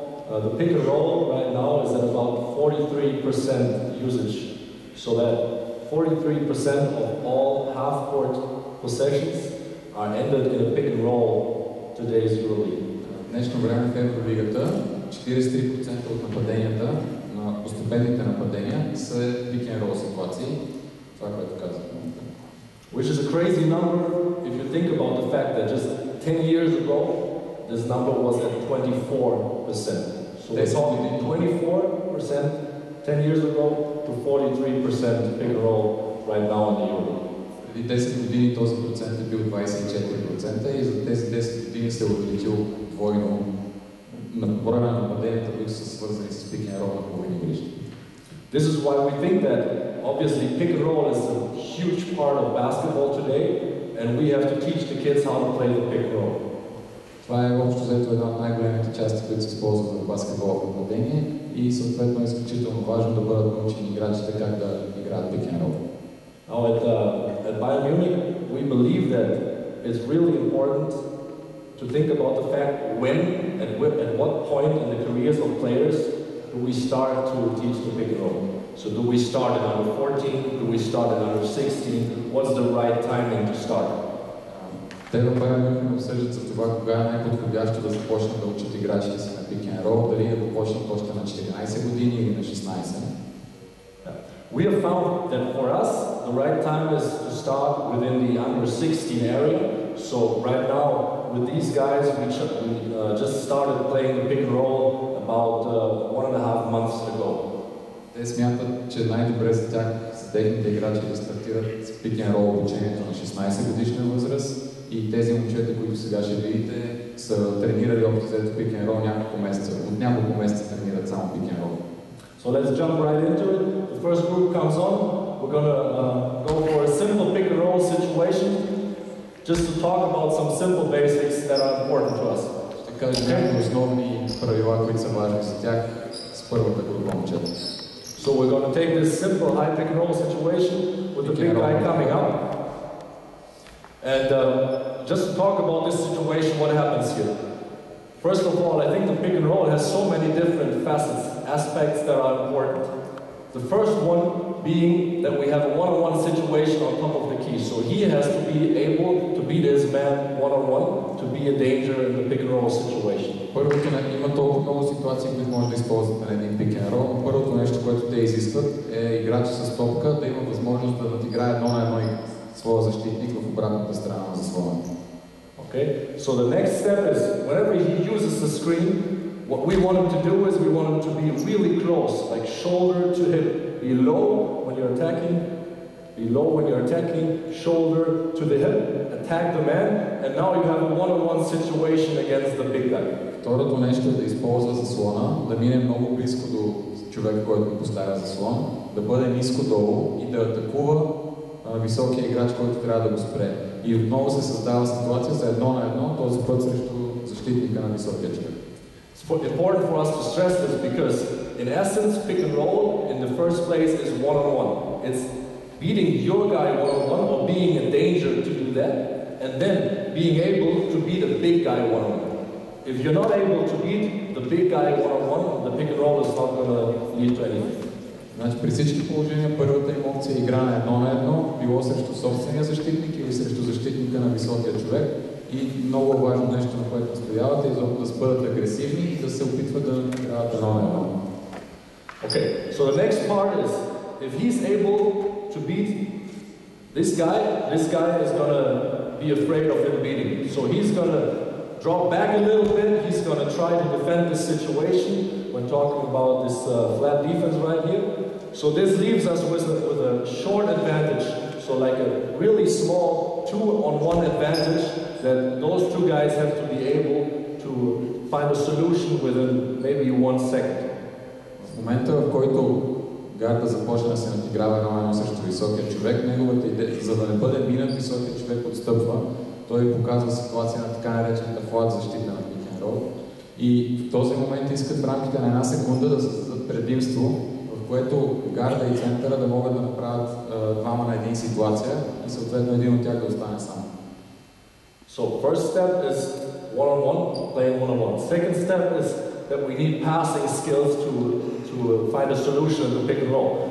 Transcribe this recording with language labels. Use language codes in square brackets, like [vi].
[en] The pick and roll right now is at about 43% usage, so that 43% of all half-court possessions are ended in a pick and roll today's EuroLeague. [bg] В днешно време в Евролигата 43% от нападенията, на постепенните нападения са pick and roll ситуации. Това, което казах. [en] Which is a crazy number if you think about the fact that just 10 years ago this number was at 24%. So we're talking 24% 10 years ago to 43% pick and roll right now in the EuroLeague. [bg] Преди 10 години този процент е бил 24% и за тези 10 години се е увеличил двойно на броя на нападенията, които са свързани с pick and roll на половини игрище. [en] This is why we think that obviously pick and roll is a huge part of basketball today and we have to teach the kids how to play the pick and roll. [bg] Това е общо взето една от най-големите части, които се използват в баскетбол в нападение и съответно е изключително важно да бъдат научени играчите как да играят pick and roll. [en] Now at Bayern Munich, we believe that it's really important to think about the fact when, at what point in the careers of players do we start to teach the pick and roll. So do we start at under 14? Do we start at under 16? What's the right timing to start? [bg] Те в Байерн Мюнхен обсъждат за това кога е най-подходящо да започнат да учат играчите си на пик н рол, дали да почнат още на 14 години или на 16. [en] We have found that for us, the right time is to start within the under 16 area. So right now, with these guys, we just started playing the pick and roll about 1.5 months ago. [bg] Те смятат, че най-добре за тях, за техните играчи да стартират с пик н рол обучението на 16 годишна възраст. И тези момчета, които сега ще видите, са тренирали общо взето пик н рол няколко месеца. От няколко месеца тренират само пик н рол. [en] So let's jump right into it. The first group comes on. We're going to go for a simple pick and roll situation, just to talk about some simple basics that are important to us. [bg] Ще кажа някои основни правила, които са важни за тях с първата група момчета. [en] So we're going to take this simple high pick and roll situation with the big guy coming up. And just to talk about this situation, what happens here? First of all, I think the pick and roll has so many different facets, aspects that are important. The first one being that we have a one-on-one situation on top of the key. So he has to be able to beat his man one-on-one, to be a danger in the pick and roll situation. [bg] Първото, има толкова много ситуации, които може да използват на един пик н рол. Първото нещо, което те изискват, е играч с топка да има възможност да надиграе едно на едно своя защитник в обратната страна на заслона. [en] Okay, so the next step is whenever he uses the screen, what we want him to do is we want him to be really close, like shoulder to hip. Be low when you're attacking, be low when you're attacking, shoulder to the hip, attack the man, and now you have a one-on-one situation against the big guy. [bg] Второто нещо е да използва заслона, да мине много близко до човека, който го поставя заслон, да бъде ниско долу и да атакува високия играч, който трябва да го спре. И отново се създава ситуация за едно на едно, този път срещу защитника на високия човек. [en] It's important for us to stress this because, in essence, pick and roll in the first place is one-on-one. It's beating your guy one-on-one or being in danger to do that, and then being able to beat a big guy one-on-one. If you're not able to beat the big guy one-on-one, the pick and roll is not going to lead to anything. [bg] Значи при всички положения първата им опция е игра на едно, било срещу собствения защитник или срещу защитника на високия човек. И много важно нещо, на което настояват, е да бъдат агресивни и да се опитват да играят едно на едно. [en] Okay, so the next part is, if he's able to beat this guy is going to be afraid of him beating. So he's going to drop back a little bit, he's going to try to defend this situation when talking about this flat defense right here. So this leaves us with a short advantage, so like a really small 2-on-1 advantage that those two guys have to be able to find a solution within maybe 1 second. [bg] В момента, в който гарда започне да се надиграва едно срещу високия човек, неговата идея, за да не бъде минат, високия човек отстъпва. Той показва ситуация на така наречената флат защита на пик н рол. И в този момент искат в рамките на 1 секунда да създадат предимство, в което гарда и центъра да могат да направят двама на един ситуация и съответно един от тях да остане сам. [en] So first step is one-on-one, playing one-on-one. Second step is that we need passing skills to find a solution in the pick and roll.